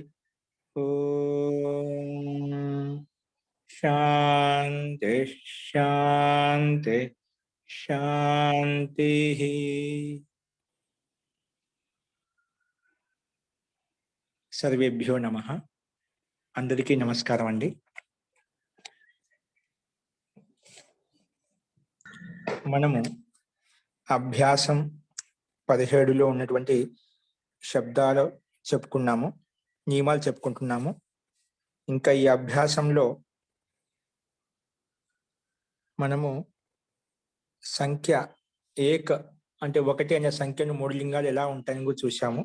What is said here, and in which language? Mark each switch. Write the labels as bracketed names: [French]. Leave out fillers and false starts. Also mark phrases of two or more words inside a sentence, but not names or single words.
[Sanskrit] ओम शांति शांति शांति। सर्वेभ्यो नमः। [Telugu] అందరికీ నమస్కారం అండి। మనము అభ్యాసం 17లో ఉన్నటువంటి శబ్దాలు చెప్పుకున్నాము, నియమాలు చెప్పుకుంటున్నాము. ఇంకా ఈ అభ్యాసంలో మనము సంఖ్య ఏక అంటే ఒకటి అనే సంఖ్యను మూడు లింగాలు ఎలా ఉంటాయని కూడా చూసాము.